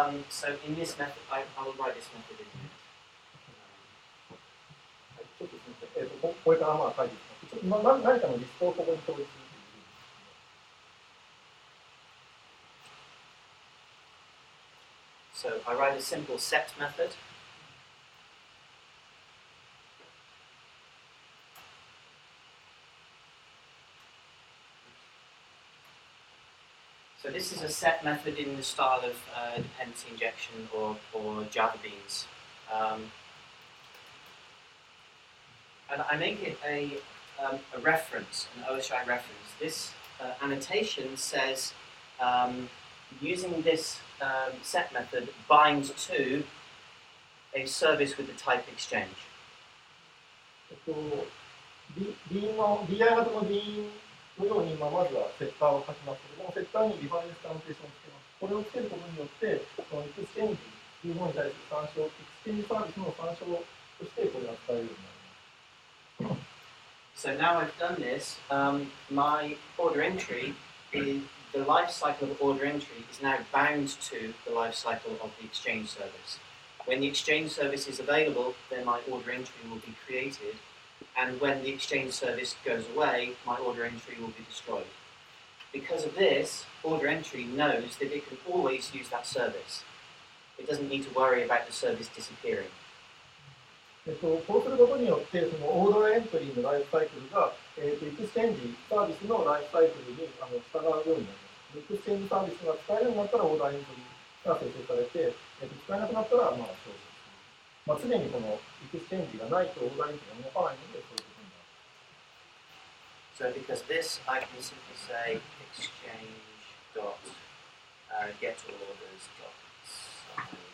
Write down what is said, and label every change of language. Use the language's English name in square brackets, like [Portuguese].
[English] So in this method, I will write this method in here. [Japanese] ちょっとすみません。これからまあ書いていきます。何かのリストをここに表示するという。 [English] So I write a simple set method. So this is a set method in the style of dependency injection or Java beans. And I make it a reference, an OSGi reference. This annotation says using this set method binds to a service with the type exchange. [Japanese] DI 型の DI のように、まずはセッターを書きますけれども、セッターにリファレンスアノテーションをつけます。これをつけることによって、このエクスチェンジというものに対する参照、エクスチェンジサービスの参照としてこれが使えるようになります。 [English] So now I've done this, my order entry is the life cycle of order entry is now bound to the life cycle of the exchange service. When the exchange service is available, then my order entry will be created, and when the exchange service goes away, my order entry will be destroyed. Because of this, order entry knows that it can always use that service. It doesn't need to worry about the service disappearing. [Japanese] こうすることによって、そのオーダーエントリーのライフサイクルが、エクスチェンジサービスのライフサイクルに従うようになります。エクスチェンジサービスが使えるようになったらオーダーエントリーが生成されて、使えなくなったら消失する。常にこのエクスチェンジがないとオーダーエントリーが動かないので、そういうことになる。 [English] So because this, I can simply say exchange dot get orders dot size.